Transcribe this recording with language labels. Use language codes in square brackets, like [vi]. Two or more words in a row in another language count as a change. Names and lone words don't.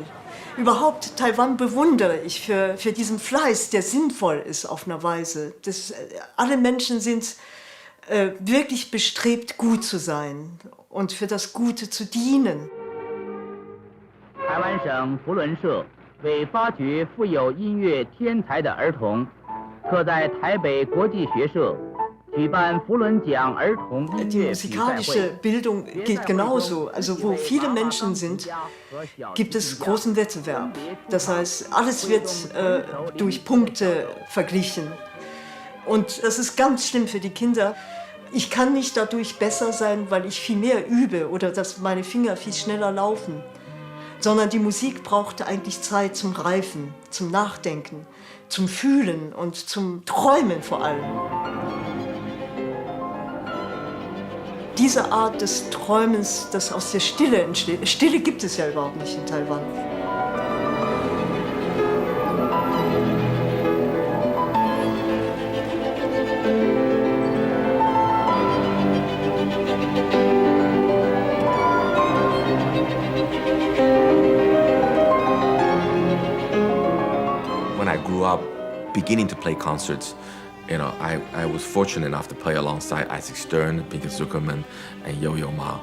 [de] Überhaupt, Taiwan bewundere ich für diesen Fleiß, der sinnvoll ist auf eine Weise. Alle Menschen sind wirklich bestrebt, gut zu sein und für das Gute zu dienen. [zh] 台湾省扶轮社为发掘富有音乐天才的儿童，特在台北国际学社 [de] Die musikalische Bildung geht genauso. Also wo viele Menschen sind, gibt es großen Wettbewerb. Das heißt, alles wird durch Punkte verglichen. Und das ist ganz schlimm für die Kinder. Ich kann nicht dadurch besser sein, weil ich viel mehr übe oder dass meine Finger viel schneller laufen. Sondern die Musik braucht eigentlich Zeit zum Reifen, zum Nachdenken, zum Fühlen und zum Träumen vor allem. Diese Art des Träumens, das aus der Stille entsteht. Stille gibt es ja überhaupt nicht in Taiwan. [en] When I grew up, beginning to play concerts, you know, I was fortunate enough to play alongside Isaac Stern, Pinker Zuckerman, and Yo-Yo Ma.